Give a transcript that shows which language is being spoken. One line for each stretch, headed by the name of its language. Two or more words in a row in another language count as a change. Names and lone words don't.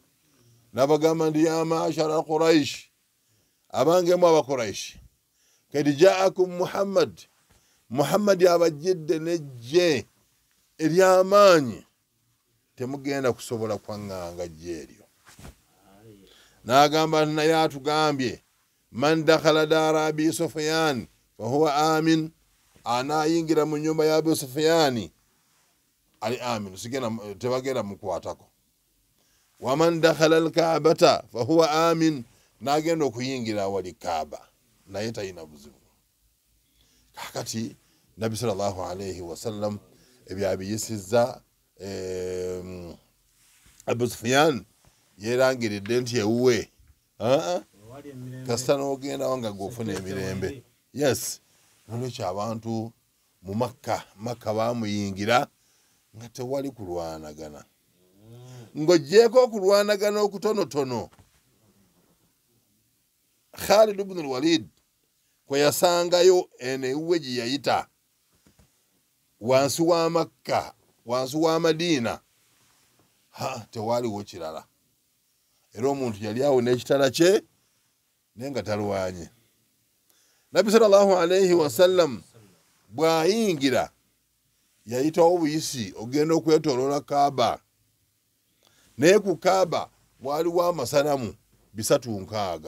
Ganda: N'abagamba nti
Arabic: يا معشر قريش,
Ganda: abangemu Abakuraish,
Arabic: قد جاءكم
Ganda: Muhammad abajjidde n'ejje ery'amaanyi, temugenda kusobola kwaŋŋanga ejje eryo. N'agamba nti naye atugambye
Arabic: من دخل دار أبي سفيان فهو آمن,
Ganda: anaayingira mu nnyumba ya Abu Sufyan ali amin, tebagenda mukwatako.
Arabic: ومن دخل الكعبة فهو آمن,
Ganda: n'agenda okuyingira awali Kaaba naye talina buzibu. Kakati Nabbi
Arabic: صلى الله عليه وسلم
Ganda: ebyo abiyisizza. Abu Sufyan yerangiridde nti ewuwe kasita n'ogendawo nga gw'ofuna emirembe. Yes, nolwekyo abantu mu Makka baamuyingira nga tewali kulwanagana, ng'oggyeko okulwanagana okutonotono. Khalid ibn al-Walid kwe yasangayo eno ewuwe gye yayita wansi wa Makka, wansi wa Madiina, tewaliwo kirala. Era omuntu yali awo n'ekitala kye naye nga talwanye. Nabbi
Arabic: صلى الله عليه وسلم
Ganda: bw'ayingira yayitawo obuyisi ogenda okwetooloola Kaaba, naye ku Kaaba waliwo amasanamu 360.